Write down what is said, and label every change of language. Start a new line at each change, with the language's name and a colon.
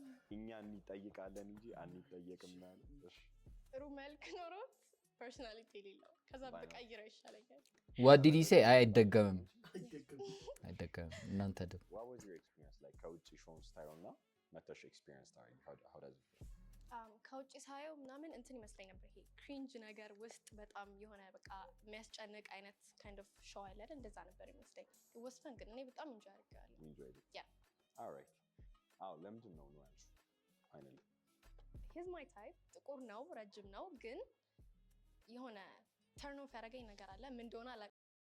Amharic: እኛ እንጠይቃለን እንጂ አንጠየቅም ማለት ነው። ጥሩ መልክ ኖሮ ፐርሰናሊቲ የሌለው ከዛ በቀይረው ይሻለኛል።
English: ዋት ዲድ ዩ ሴይ?
Amharic: አይደገምም አይደገምም። እናንተ ደግሞ
English: what was your experience like
Amharic: ከውጪ ሾውን ስታየውና መተሽ ኤክስፒሪየንስ ታሪክ
English: how does it
Amharic: ከውጪ ሳየው ምናምን እንትን ይመስለኝ ነበር። ይሄ ክሪንጅ ነገር ውስጥ በጣም የሆነ በቃ የሚያስጨንቅ አይነት
English: kind of show
Amharic: አለ አይደል? እንደዛ ነበር ይመስለኝ። ወስፈን ግን እኔ በጣም ኢንጆይ አድርጌዋለሁ። ያ alright አው ለምንድን ነው ነው ያልሽው? ፋይናሊ
English: he's my type
Amharic: ጥቁር ነው ረጅም ነው ግን የሆነ ተርን ኦፍ ያደረገኝ ነገር አለ። ምን እንደሆነ አላውቅም።